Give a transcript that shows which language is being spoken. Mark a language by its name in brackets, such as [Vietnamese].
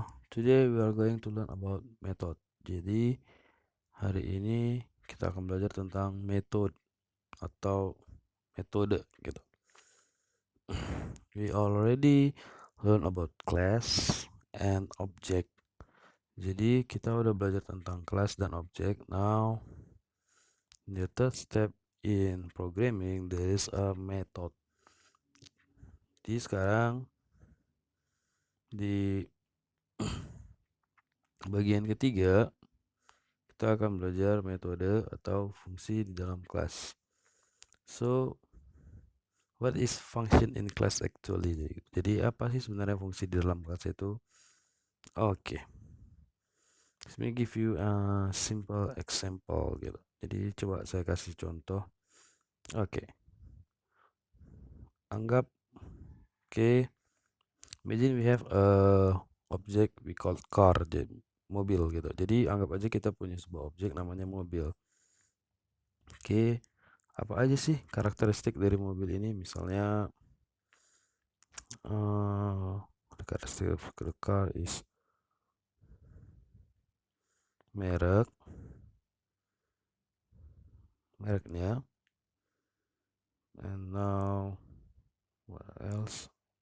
[English] Today we are going to learn about method. [Indonesian] Jadi hari ini kita akan belajar tentang atau metode gitu. [English] We already learn about class and object. [Indonesian] Jadi kita udah belajar tentang kelas dan objek. [English] Now the third step in programming there is a method. [Indonesian] Jadi sekarang di bagian ketiga kita akan belajar metode atau fungsi di dalam kelas. [English] So, what is function in class actually? [Indonesian] Jadi apa sih sebenarnya fungsi di dalam kelas itu? Oke. [English] Let me give you a simple example gitu. [Indonesian] Jadi coba saya kasih contoh. Oke. [English] Anggap imagine we have a object we call car, [Indonesian] jadi mobil gitu. Jadi anggap aja kita punya sebuah objek namanya mobil. Apa aja sih karakteristik dari mobil ini? [English] Misalnya the characteristic of the car is mereknya, and now what else?